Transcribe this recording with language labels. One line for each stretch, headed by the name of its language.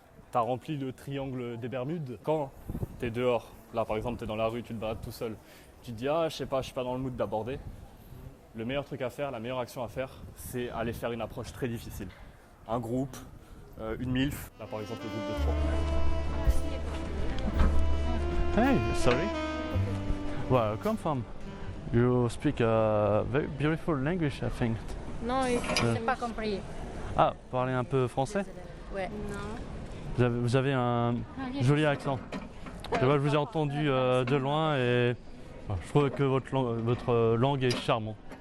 French: T'as rempli le triangle des Bermudes. Quand t'es dehors, là par exemple t'es dans la rue, tu te balades tout seul, tu te dis ah je sais pas, je suis pas dans le mood d'aborder. Le meilleur truc à faire, la meilleure action à faire, c'est aller faire une approche très difficile. Un groupe, une MILF, là par exemple le groupe de 3.
English: Hey, sorry. Where you come from? You speak a very beautiful language, I think.
French: Non, je n'ai pas compris. Ah, parlez un peu français? Ouais. Non. Vous avez un joli accent. Je vous ai entendu de loin et je trouve que votre langue est charmante.